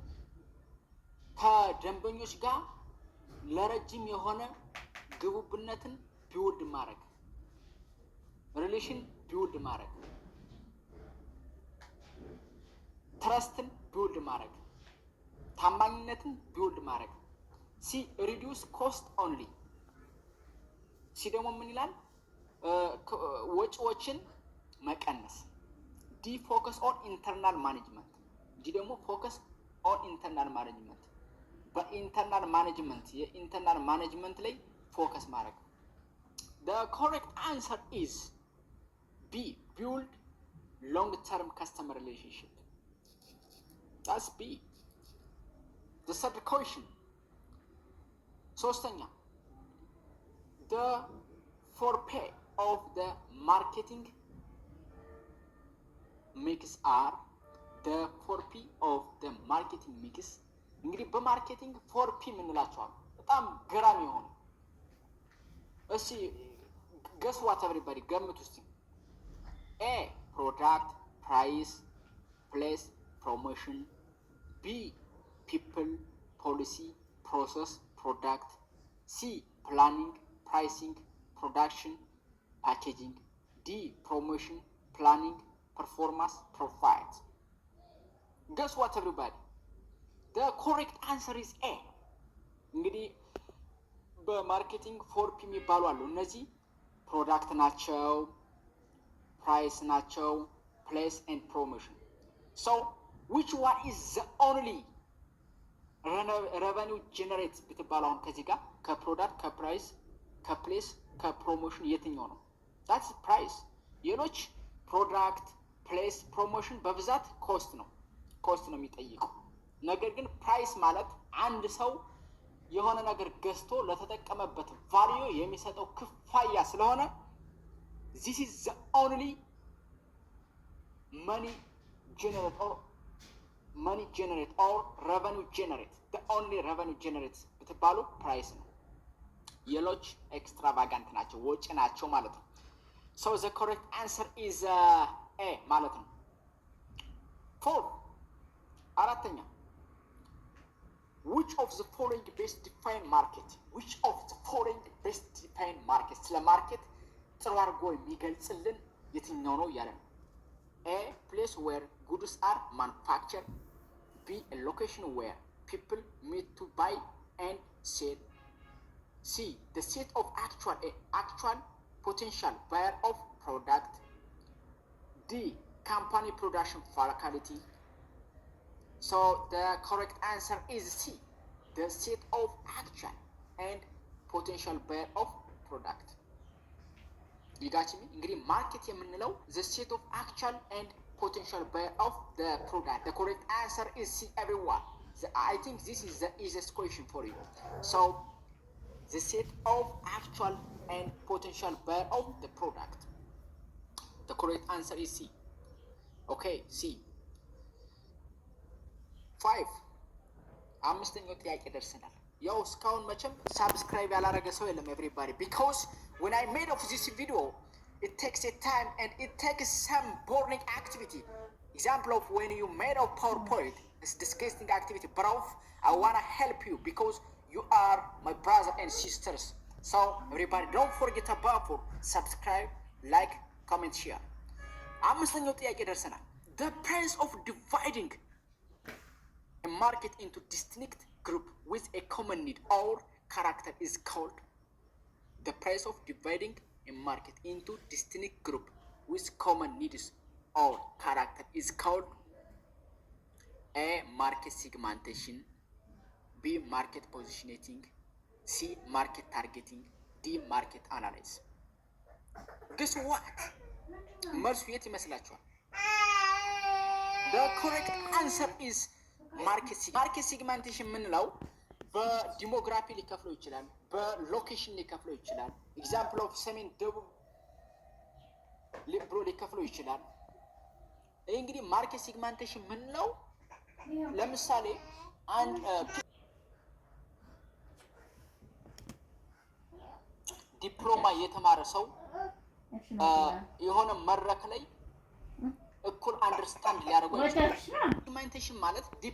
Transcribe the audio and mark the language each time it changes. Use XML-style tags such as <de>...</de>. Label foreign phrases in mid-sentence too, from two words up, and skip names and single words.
<am>ከደንበኞች ጋር ለረጅም የሆነ ግቡብነትን ቢውልድ ማድረግ፣ ሪሌሽን ቢውልድ ማድረግ፣ ትረስትን ቢውልድ ማድረግ፣ ታማኝነትን ቢውልድ ማድረግ።</am> <en>C reduce cost only።</en> <am>ሲ ደግሞ ምን ይላል? ወጪዎችን መቀነስ።</am> <en>D focus on internal management። ዲ ደግሞ focus on internal management።</en> <am>በኢንተርናል ማኔጅመንት የኢንተርናል ማኔጅመንት ላይ ፎከስ ማድረግ።</am> <en>the correct answer is B build long term customer relationship. that's B. the third question ሶስተኛ the four-P of the marketing mix are the 4P of the marketing mix።</en> <am>እንግዲህ በማርኬቲንግ 4P የምንላቸዋል በጣም ገራሚ የሆኑ። እሺ</am> <en>guess what everybody</en> <am>ገምቱ እስቲ።</am> <en>A product price place promotion. B people policy process product. C planning pricing production packaging. D promotion planning performance profit. guess what everybody the correct answer is A።</en> <am>እንግዲህ በማርኬቲንግ 4P የሚባሉ አሉ። እነዚህ ፕሮዳክት ናቸው፣ ፕራይስ ናቸው፣</am> <en>place and promotion። so which one is the only revenue generate</en> <am>ብትባሉ አሁን ከዚህ ጋር ከፕሮዳክት ከፕራይስ ከፕሌስ ከፕሮሞሽን የትኛው ነው?</am> <en>that's price።</en> <am>ሌሎች ፕሮዳክት ፕሌስ ፕሮሞሽን በብዛት ኮስት ነው የሚጠይቀው። ነገር ግን ፕራይስ ማለት አንድ ሰው የሆነ ነገር ገዝቶ ለተጠቀመበት ቫልዩ የሚሰጠው ክፍያ ስለሆነ</am> <en>this is the only money generate or revenue generate the only revenue generate</en> <am>ብትባሉ ፕራይስ ነው። ሌሎች ኤክስትራቫጋንት ናቸው፣ ወጪ ናቸው ማለት ነው።</am> <en>so the correct answer is A</en> <am>ማለት ነው። 4 አራተኛ</am> <en>which of the following best define market? which of the following best define market?</en> <am>ስለ ማርኬት ጥሩ አድርጎ የሚገልጽልን የትኛው ነው እያለ ነው።</am> <en>A place where goods are manufactured. B a location where people meet to buy and sell. C the set of actual potential buyer of product. company production faculty. So the correct answer is C, the set of actual and potential buyer of product. You got me?</en> <am>እንግዲህ ማርኬት የምንለው</am> <en>the set of actual and potential buyer of the product. The correct answer is C, everyone. I think this is the easiest question for you. So the set of actual and potential buyer of the product. The correct answer is C. Okay, C. 5.</en> <am>አምስተኛው ጥያቄ ደርሰናል። ያው እስካሁን መቼም ሳብስክራይብ ያላረገ ሰው የለም</am> <en>everybody, because when I made of this video it takes a time and it takes some boring activity. Example of when you made of PowerPoint, it's disgusting activity, but I wanna help you because you are my brother and sisters. So everybody don't forget about subscribe, like, comment, share.</en> <am>አምስተኛው ጥያቄ ደርሰናል።</am> <en>The price of dividing a market into distinct group with a common need or character is called. The price of dividing a market into distinct group with common needs or character is called A. Market segmentation, B. Market positioning, C. Market targeting, D. Market analysis. Guess what?</en> <am>መልሱ የት ይመስላችኋል?</am> <en>The correct answer is</en> <am>ማርኬት ሴግመንቴሽን የምንለው በዲሞግራፊ ሊከፍለው ይችላል፣ በሎኬሽን ሊከፍለው ይችላል።</am> <en>example of</en> <am>ሰሜን ደቡብ ብሎ ሊከፍለው ይችላል። ይህ እንግዲህ ማርኬት ሴግመንቴሽን የምንለው ለምሳሌ አንድ ዲፕሎማ የተማረ ሰው የሆነ መድረክ ላይ እኩል አንደርስታንድ ሊያደርጉ ይችላል። ሴግመንቴሽን ማለት</am>